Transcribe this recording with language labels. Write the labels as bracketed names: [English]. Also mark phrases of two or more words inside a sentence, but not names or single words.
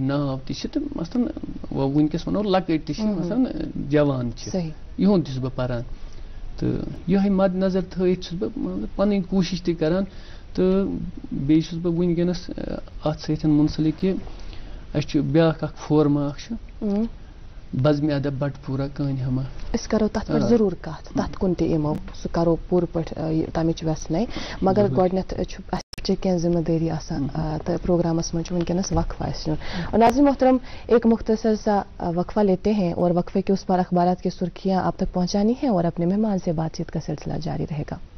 [Kashmiri] ناو تہِ چھِ تہٕ مثلاً وٕنکٮ۪س ونو لۄکٕٹۍ تہِ چھِ مثلاً جوان چھِ یِہُنٛد تہِ چھُس بہٕ پران تہٕ یِہوٚے مد نظر تھٲیِتھ چھُس بہٕ پنٕنۍ کوٗشش تہِ کران تہٕ بیٚیہِ چھُس بہٕ وٕنکٮ۪نس اتھ سۭتۍ مُنسلِک کہِ اَسہِ چھُ بیٛاکھ اکھ فورما اکھ چھُ بزمِ ادب بٹ پوٗرا کٲنۍ ہما أسۍ کرو تتھ پٮ۪ٹھ ضروٗر کتھ تتھ کُن تہِ یِمو سُہ کرو پوٗرٕ پٲٹھۍ تمِچ ویژھنَے مگر گۄڈٕنٮ۪تھ چھُ اَسہِ چھِ کینٛہہ ذمہٕ دٲری آسان تہٕ پروگرامس منٛز چھُ وٕنکٮ۪نس وقفہ اَسہِ نیُن ناظرین محترم [Urdu] ایک مختصر سا وقفہ لیتے ہیں اور وقفے کے اس پر اخبارات کی سرخیاں آپ تک پہنچانی ہیں اور اپنے مہمان سے بات چیت کا سلسلہ جاری رہے گا